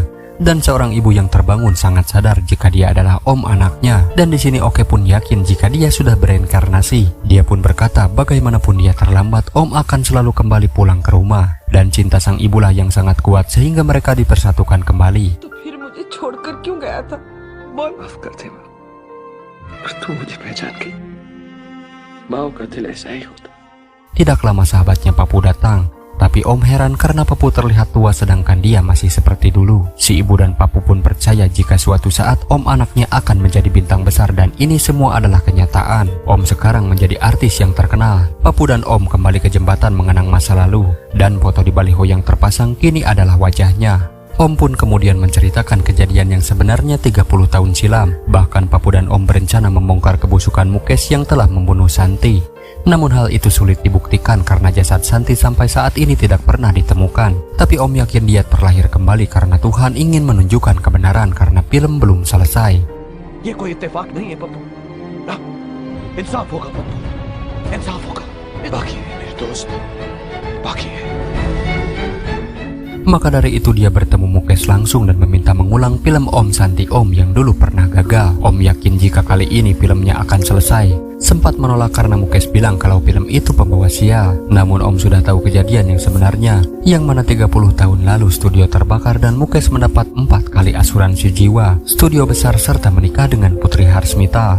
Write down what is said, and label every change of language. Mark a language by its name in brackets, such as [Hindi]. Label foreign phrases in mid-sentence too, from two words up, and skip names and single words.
[Indonesian] Dan seorang ibu yang terbangun sangat sadar jika dia adalah om anaknya. Dan di sini Oke pun yakin jika dia sudah bereinkarnasi. Dia pun berkata bagaimanapun dia terlambat, om akan selalu kembali pulang ke rumah. Dan cinta sang ibulah yang sangat kuat sehingga mereka dipersatukan kembali. [Hindi] फिर मुझे छोड़कर क्यों गया था बोल माफ कर दे माँ, और तू मुझे पहचान गई। माँ का दिल ऐसा ही होता। [Indonesian] Tidak lama sahabatnya Papu datang. Tapi Om heran karena Papu terlihat tua sedangkan dia masih seperti dulu. Si ibu dan Papu pun percaya jika suatu saat Om anaknya akan menjadi bintang besar dan ini semua adalah kenyataan. Om sekarang menjadi artis yang terkenal. Papu dan Om kembali ke jembatan mengenang masa lalu. Dan foto di baliho yang terpasang kini adalah wajahnya. Om pun kemudian menceritakan kejadian yang sebenarnya 30 tahun silam. Bahkan Papu dan Om berencana membongkar kebusukan Mukesh yang telah membunuh Santi. Namun hal itu sulit dibuktikan karena jasad Santi sampai saat ini tidak pernah ditemukan. Tapi Om yakin dia terlahir kembali karena Tuhan ingin menunjukkan kebenaran karena film belum selesai. [Hindi] ये कोई इत्तेफाक नहीं है पप्पू। इंसाफ होगा पप्पू, इंसाफ होगा। बाकी है मेरे दोस्त, बाकी है। [Indonesian] Maka dari itu dia bertemu Mukesh langsung dan meminta mengulang film Om Santi Om yang dulu pernah gagal. Om yakin jika kali ini filmnya akan selesai. Sempat menolak karena Mukesh bilang kalau film itu pembawa sial. Namun Om sudah tahu kejadian yang sebenarnya, yang mana 30 tahun lalu studio terbakar dan Mukesh mendapat 4 kali asuransi jiwa, studio besar serta menikah dengan Putri Harsmita.